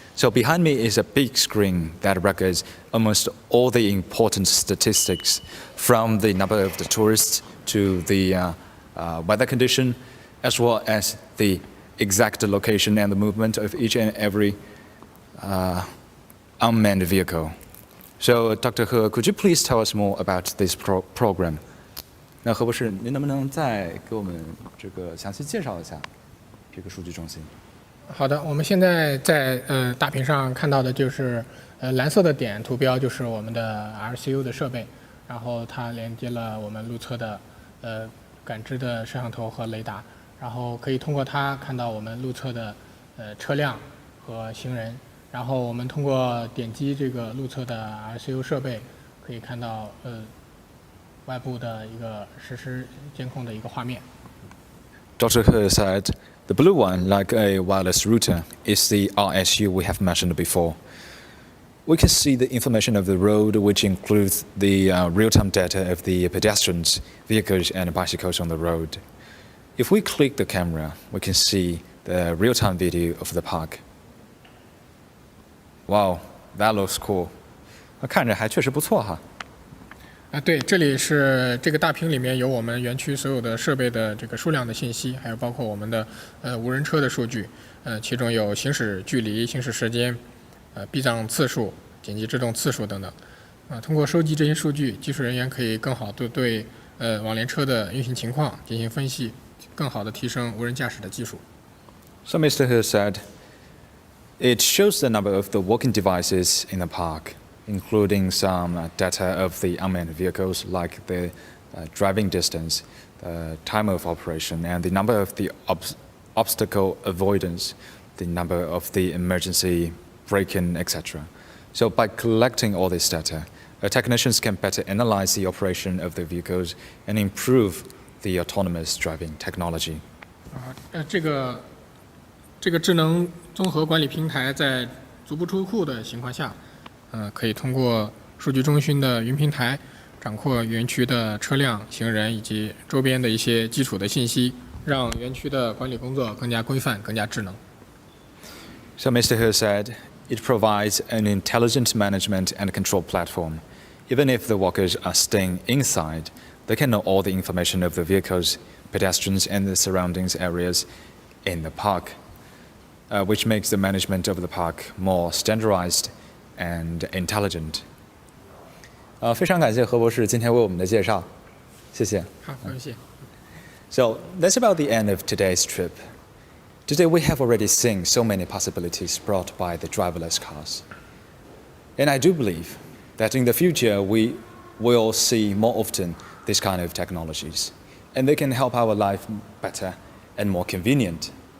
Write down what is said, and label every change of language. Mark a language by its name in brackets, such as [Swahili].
[English] So behind me is a big screen that records almost all the important statistics, from the number of the tourists to the weather condition, as well as the exact location and the movement of each and every unmanned vehicle. So, Dr. He, could you please tell us more about this program? [Chinese] 那何博士，您能不能再给我们这个详细介绍一下这个数据中心？好的，我们现在在大屏上看到的就是蓝色的点图标，就是我们的 RCU 的设备，然后它连接了我们路侧的感知的摄像头和雷达，然后可以通过它看到我们路侧的车辆和行人，然后我们通过点击这个路侧的 RCU 设备，可以看到外部的一个实时监控的一个画面。 [English] Dr. He said the blue one, like a wireless router, is the RSU we have mentioned before. We can see the information of the road, which includes the real-time data of the pedestrians, vehicles, and bicycles on the road. If we click the camera, we can see the real-time video of the park. Wow, that looks cool. [Chinese] 看着还确实不错哈。对，这里是这个大屏里面有我们园区所有的设备的这个数量的信息，还有包括我们的无人车的数据，其中有行驶距离、行驶时间、避障次数、紧急制动次数等等。通过收集这些数据，技术人员可以更好地对网联车的运行情况进行分析，更好地提升无人驾驶的技术。 [English] So Mr. He said, it shows the number of the walking devices in the park, including some data of the unmanned vehicles like the driving distance, the time of operation, and the number of the obstacle avoidance, the number of the emergency braking, etc. So by collecting all this data, technicians can better analyze the operation of the vehicles and improve the autonomous driving technology. [Chinese] 这个智能综合管理平台在足不出户的情况下，可以通过数据中心的云平台掌控园区的车辆、行人以及周边的一些基础的信息，让园区的管理工作更加规范、更加智能。 [English] So Mr. He said, it provides an intelligent management and control platform. Even if the workers are staying inside, they can know all the information of the vehicles, pedestrians, and the surroundings areas in the park, which makes the management of the park more standardized and intelligent. [Chinese] 非常感谢何博士今天为我们的介绍，谢谢。好，感谢。 [English] So that's about the end of today's trip. Today we have already seen so many possibilities brought by the driverless cars. And I do believe that in the future we will see more often this kind of technologies, and they can help our life better and more convenient.